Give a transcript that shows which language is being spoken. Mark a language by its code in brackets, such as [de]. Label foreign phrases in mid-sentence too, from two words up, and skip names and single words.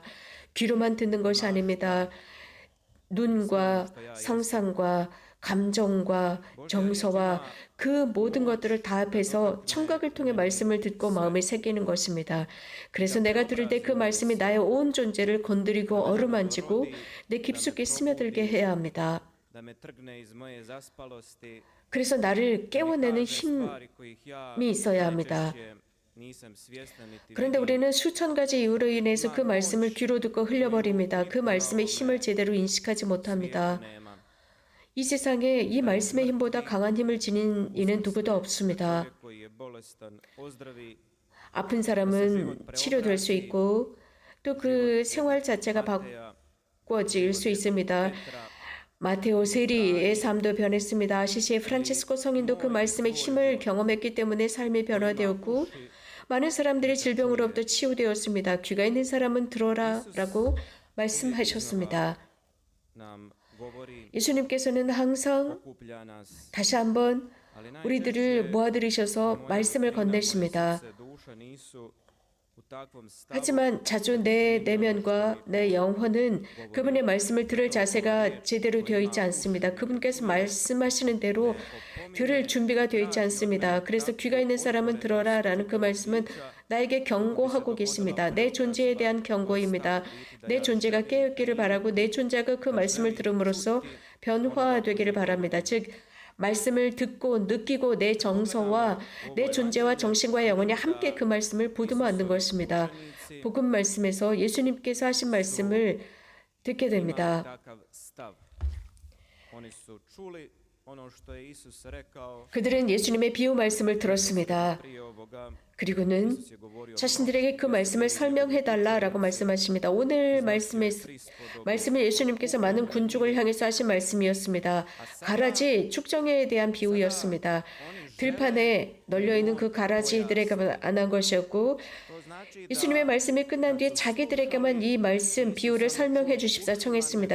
[ko] 귀로만 듣는 것이 아닙니다. 눈과 상상과 감정과 정서와 그 모든 것들을 다 합해서 청각을 통해 말씀을 듣고 마음에 새기는 것입니다. 그래서 내가 들을 때 그 말씀이 나의 온 존재를 건드리고 어루만지고 내 깊숙이 스며들게 해야 합니다. [hr] da me trgne iz moje zaspalosti. [ko] 그래서 나를 깨워내는 힘이 [hr] Stvari kojih ja [ko] 있어야 합니다. [hr] najčešće nisam svjestan niti [ko] 그런데 우리는 수천 가지 이유로 인해서 그 말씀을 귀로 듣고 흘려버립니다. 그 말씀의 힘을 제대로 인식하지 못합니다. [hr] nema. [ko] 이 세상에 이 말씀의 힘보다 강한 힘을 지닌 이는 누구도 없습니다. [hr] Čovjek koji je bolestan ozdravi, [ko] 아픈 사람은 치료될 수 있고 또 그 생활 자체가 바꿔질 수 있습니다. 마테오 세리의 삶도 변했습니다. 아시시의 프란체스코 성인도 그 말씀의 힘을 경험했기 때문에 삶이 변화되었고 많은 사람들이 질병으로부터 치유되었습니다. 귀가 있는 사람은 들어라 라고 말씀하셨습니다. [hr] nam govori, [ko] 예수님께서는 항상 [hr] okuplja nas, [ko] 다시 한번 [hr] ali [ko] 우리들을 모아들이셔서 말씀을 건네십니다. [hr] se duša nisu u takvom stavu [ko] 하지만 자주 내 내면과 내 영혼은 그분의 말씀을 들을 자세가 제대로 되어 있지 않습니다. 그분께서 말씀하시는 대로 들을 준비가 되어 있지 않습니다. 그래서 귀가 있는 사람은 들어라 라는 그 말씀은 나에게 경고하고 계십니다. 내 존재에 대한 경고입니다. 내 존재가 깨어있기를 바라고 내 존재가 그 말씀을 들음으로써 변화되기를 바랍니다. 즉 말씀을 듣고 느끼고 내 정서와 내 존재와 정신과 영혼이 함께 그 말씀을 보듬어 안는 것입니다. 복음 말씀에서 예수님께서 하신 말씀을 듣게 됩니다. [hr] takav stav. Oni su čuli ono što je Isus rekao [ko] 그들은 예수님의 비유 말씀을 들었습니다. [hr] prije ovoga. [ko] 그리고는 [hr] Isus je govorio [ko] 자신들에게 그 말씀을 설명해달라라고 말씀하십니다. 오늘 말씀에서 말씀은 예수님께서 많은 군중을 향해서 하신 말씀이었습니다. 가라지 축정회에 대한 비유였습니다. 들판에 널려있는 그 가라지들에게만 안 한 것이었고 예수님의 말씀이 끝난 뒤에 자기들에게만 이 말씀 비유를 설명해 주십사 청했습니다.